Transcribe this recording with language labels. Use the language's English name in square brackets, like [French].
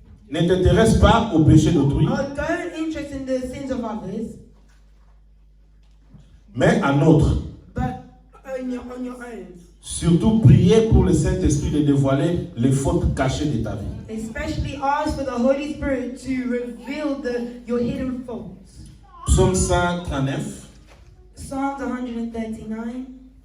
[French] Ne t'intéresse pas au péché d'autrui, [English] Don't interest in the sins of others, [French] mais à notre. [English] but on your own. [French] Surtout prier pour le Saint-Esprit de dévoiler les fautes cachées de ta vie. [English] Especially ask for the Holy Spirit to reveal your hidden faults. [French] Psaume 139. [English] Psalms 139.